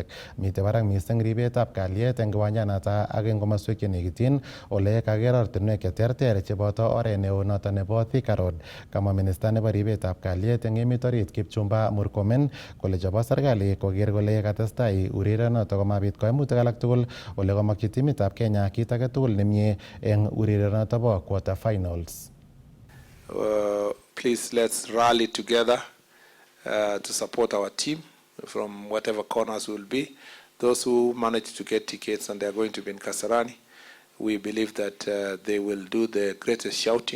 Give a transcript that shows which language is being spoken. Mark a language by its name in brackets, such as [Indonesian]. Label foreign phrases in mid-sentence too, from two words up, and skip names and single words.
[Kalenjin] Mitei barak mising ribetab kalyet eng kiwanjanoto ak eng komoswek che nekityin ole kaker ortinwek che terter cheboto oret neo noto nebo Thika Road. Kamwa minista nebo ribetab kalyet eng emet orit Kipchumba Murkomen kole chebo serikali koker kole katestai urerionoto komabit koimutik alak tugul ole kamokchi timitab Kenya kit age tugul nemie eng urerionoto bo [English] quarter finals. Please let's rally together to support our team from whatever corners will be. Those who manage to get tickets and they are going to be in Kasarani, we believe that they will do the greatest shouting.